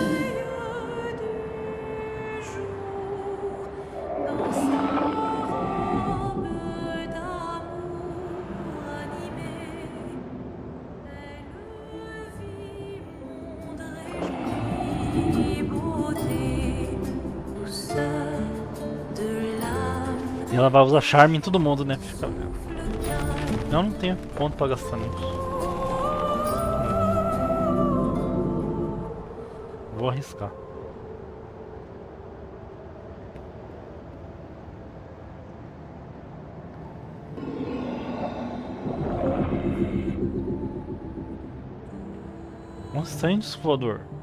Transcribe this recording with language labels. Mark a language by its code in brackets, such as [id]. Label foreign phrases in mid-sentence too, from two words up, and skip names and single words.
[fr] du jour, dans sa robe d'amour animée, elle vit monde réjoui, beauté, douceur de l'âme. [pt] E ela vai usar charme em todo mundo, né? Fica... Eu não tenho ponto pra gastar nisso. Vou arriscar. Nossa, tá indo esse voador.